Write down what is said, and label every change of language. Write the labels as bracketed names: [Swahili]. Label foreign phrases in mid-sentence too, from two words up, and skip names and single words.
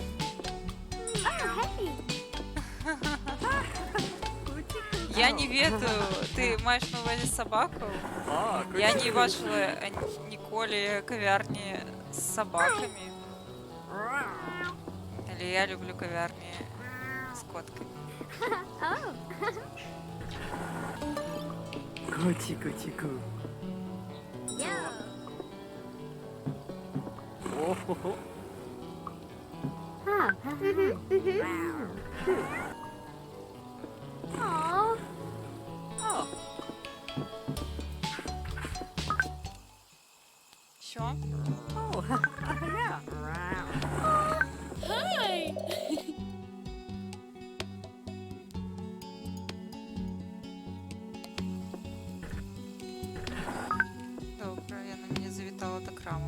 [Ukrainian] Я не ведаю, ти маєш на увазі собаку? Ah, Я не бачила ніколи кав'ярні з собаками. Але я люблю кав'ярні з котками. Coochie. Oh. Aw. Oh. Що? Oh. Yeah. [English] Hi. [Ukrainian] Добре, я на мене завітала так рано.